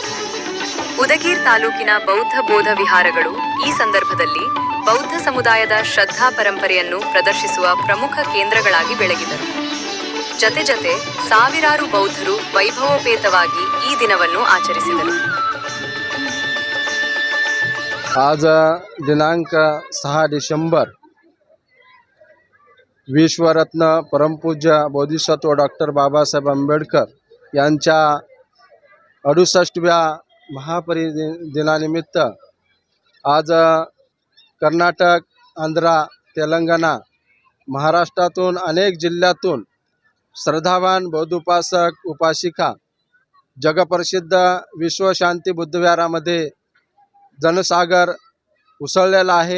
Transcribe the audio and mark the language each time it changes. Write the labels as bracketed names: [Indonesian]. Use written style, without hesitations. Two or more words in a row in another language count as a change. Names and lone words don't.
[Kannada] ಉದಗೀರ್ ತಾಲೂಕಿನ ಬೌದ್ಧ ಬೋಧ ವಿಹಾರಗಳು ಈ ಸಂದರ್ಭದಲ್ಲಿ ಬೌದ್ಧ ಸಮುದಾಯದ ಶ್ರದ್ಧಾ ಪರಂಪರೆಯನ್ನು ಪ್ರದರ್ಶಿಸುವ ಪ್ರಮುಖ ಕೇಂದ್ರಗಳಾಗಿ ಬೆಳಗಿದರು. ಜತೆ ಸಾವಿರಾರು ಬೌದ್ಧರು ವೈಭವೋಪೇತವಾಗಿ ಈ ದಿನವನ್ನು ಆಚರಿಸಿದರು. [Marathi] आज दिनांक 6 डिसेंबर विश्वरत्न परमपूज्य बोधिसत्व डॉक्टर बाबासाहेब आंबेडकर यांच्या 68व्या महापरिनिर्वाणानिमित्त आज कर्नाटक, आंध्र, तेलंगणा, महाराष्ट्रातून अनेक जिल्ह्यातून श्रद्धावान बौद्ध उपासक उपासिका जगप्रसिद्ध विश्वशांती बुद्धविहारामध्ये जनसागर उसळलेला आहे.